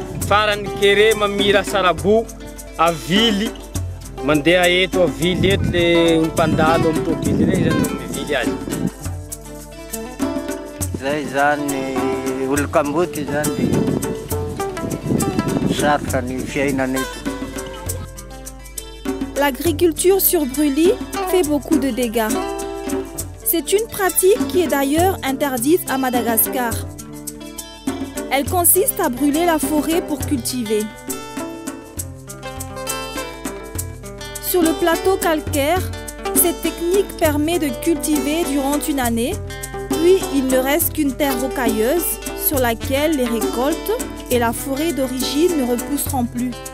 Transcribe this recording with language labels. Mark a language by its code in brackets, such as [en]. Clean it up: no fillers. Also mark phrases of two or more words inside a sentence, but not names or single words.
[mg] farany kere mamira sarabou avily mandeha eto avily eto le mpandalo amin'ny tôbily regny zany mivily azy. Zay zany olo-kamboty zany sarotra ny fiainana eto. [fr] L'agriculture sur brûlis fait beaucoup de dégâts. C'est une pratique qui est d'ailleurs interdite à Madagascar. Elle consiste à brûler la forêt pour cultiver. Sur le plateau calcaire, cette technique permet de cultiver durant une année, puis il ne reste qu'une terre rocailleuse sur laquelle les récoltes et la forêt d'origine ne repousseront plus.